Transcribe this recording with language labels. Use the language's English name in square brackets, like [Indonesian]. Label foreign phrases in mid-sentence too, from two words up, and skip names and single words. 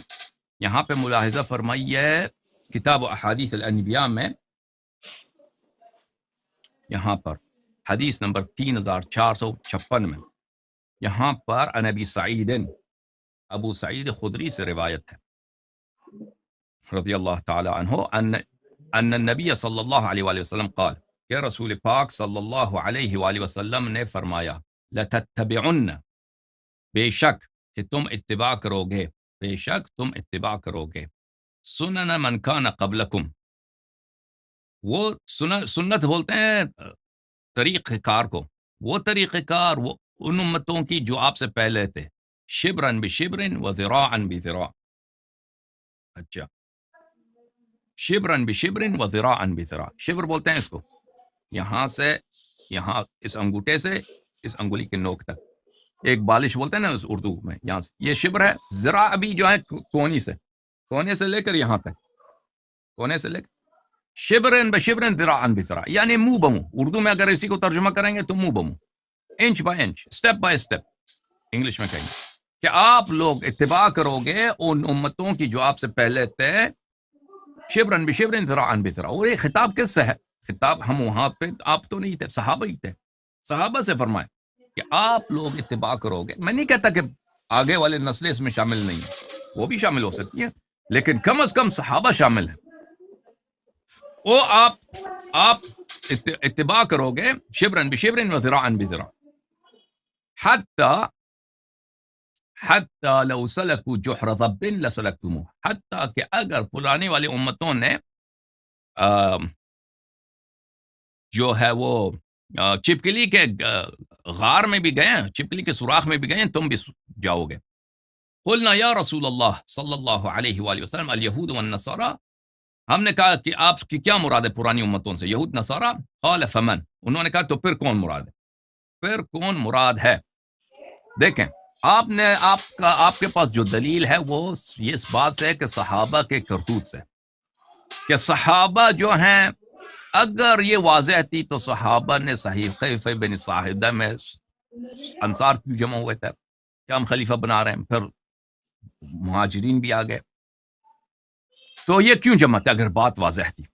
[Urdu] یہاں پہ ملاحظہ فرمائیے کتاب احادیث الانبیاء میں، یہاں پر حدیث نمبر 3456 میں، یہاں پر عن ابو سعید خدری سے روایت ہے [Arabic] رضی اللہ تعالی عنہ ان النبی صلی اللہ علیہ وآلہ وسلم قال، [Urdu] کہ رسول پاک [Arabic] صلی اللہ علیہ وآلہ وسلم [Urdu] نے فرمایا، لَتَتَّبِعُنَّ، بے شک کہ تم اتباع کرو گے، [Arabic] سنن من کان قبلکم، [Urdu] وہ سنت بولتے ہیں طریقہ کار کو، وہ طریقہ کار وہ ان امتوں کی جو آپ سے پہلے تھے، [Arabic] شبرن بشبرن و ذراعن بذراع. اچھا، شبرن بشبرن و ذراعن بذراع، [Urdu] شبر بولتے ہیں اس کو یہاں سے یہاں اس انگوٹھے سے اس انگلی کے نوک تک، ایک بالش بولتے ہیں نا اس اردو میں، یہاں سے یہ شبر ہے. ذراع ابھی جو ہے کونے سے لے کر یہاں تک، کونے سے لے کر [Arabic] شبرن بشبرن ذراعن بذراع، [Urdu] یعنی منہ بمو. اردو میں اگر اسی کو ترجمہ کریں گے تو منہ بمو، [English] inch by inch, step by step [Urdu] انگلش میں کہیں گے کہ آپ لوگ اتباع کرو گے ان امتوں کی جو آپ سے پہلے تھے، [Arabic] شبرن بشبرن ذراعن بذراع. [Urdu] اور یہ خطاب کس سے ہے؟ خطاب ہم وہاں پہ آپ تو نہیں تھے، صحابہ ہی تھے. صحابہ سے فرمائے کہ آپ لوگ اتباع کرو گے. میں نہیں کہتا کہ آگے والے نسلیں اس میں شامل نہیں ہیں، وہ بھی شامل ہو سکتی ہیں، لیکن کم از کم صحابہ شامل ہیں. وہ آپ اتباع کرو گے [Arabic] شبرن بشبرن و ذراعن بذراع حتی لو سلکوا جحر ضب لسلکتموه، [Urdu] حتی کہ اگر پرانی والی امتوں نے جو ہے وہ چپکلی کے غار میں بھی گئے، چپکلی کے سوراخ میں بھی گئے، تم بھی جاؤ گے. [Arabic] قلنا یا رسول اللہ صلی اللہ علیہ وآلہ وسلم الیہود والنصارى، [Urdu] ہم نے کہا کہ آپ کی کیا مراد ہے پرانی امتوں سے، یہود نصارہ؟ [Arabic] قال فمن، [Urdu] انہوں نے کہا تو پھر کون مراد ہے، پھر کون مراد ہے؟ دیکھیں آپ کے پاس جو دلیل ہے وہ یہ اس بات سے ہے کہ صحابہ کے کرتوت سے، کہ صحابہ جو ہیں اگر یہ واضح تھی تو صحابہ نے صحیفہ بن صاحدہ میں انصار کیوں جمع ہوئے تھے کہ ہم خلیفہ بنا رہے ہیں، پھر مہاجرین بھی آ گئے، تو یہ کیوں جمع تھا اگر بات واضح تھی؟